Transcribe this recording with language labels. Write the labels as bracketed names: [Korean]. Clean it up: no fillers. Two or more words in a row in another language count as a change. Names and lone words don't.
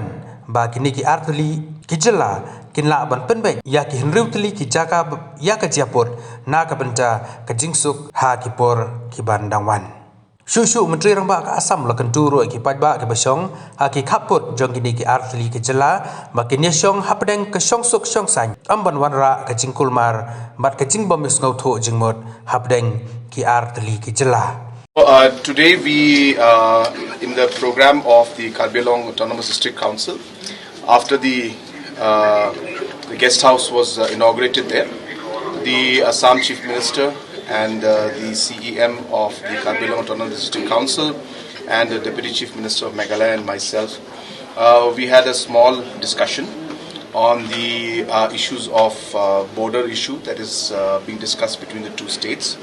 [Khasi] ba kini ki artli ki jela kinla ban pynbeit ya ki henriu teli ki jaka ya ka jiapot na ka benta kejing suk ha ki por ki bandangwan shushu menteri rangba ka Assam la kenturu ki pajba ki basong ha ki khaput jong kini ki artli ki jela ba kini syong hapdeng ke syong suk syong san amban wanra kejing kulmar bat kejing bomis ngau tho jingmot hapdeng ki artli ki jela. [English] Today we in the program of the Karbi-Anglong Autonomous District Council, after the guest house was inaugurated there, the Assam Chief Minister and the CEM of the Karbi-Anglong Autonomous District Council and the Deputy Chief Minister of Meghalaya and myself, we had a small discussion on the issues of border issue that is being discussed between the two states.